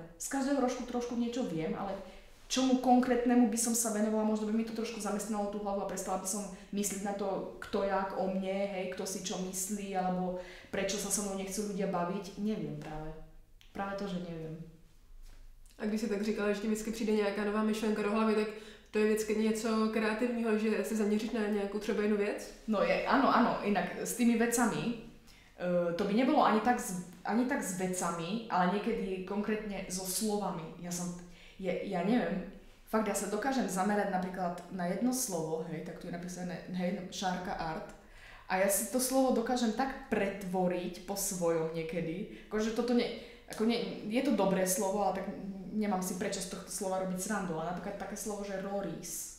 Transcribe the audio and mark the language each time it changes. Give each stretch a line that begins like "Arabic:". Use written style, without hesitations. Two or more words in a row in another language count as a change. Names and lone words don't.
Slovak: Z každého trošku niečo viem, ale čomu konkrétnemu by som sa venovala, možno by mi to trošku zamestnalo tú hlavu a prestala by som myslieť na to, kto jak o mne, hej, kto si čo myslí, alebo prečo sa so mnou nechcú ľudia baviť. Neviem práve. Práve to, že neviem.
Czech: A když jsi tak říkala, že ti vždycky přijde nějaká nová myšlenka do hlavy, tak to je vždycky něco kreativního, že se zaměříš na nějakou třeba jednu věc?
Slovak: No áno, inak s tými vecami, to by nebolo ani tak s vecami, ale niekedy konkrétne so slovami. Ja neviem, fakt ja sa dokážem zamerať napríklad na jedno slovo, hej, tak tu je napísané, hej, Šárka Art, a ja si to slovo dokážem tak pretvoriť po svojom niekedy, akože toto je to dobré slovo, ale tak nemám si prečo z tohto slova robiť srandu, ale napríklad také slovo, že Roris.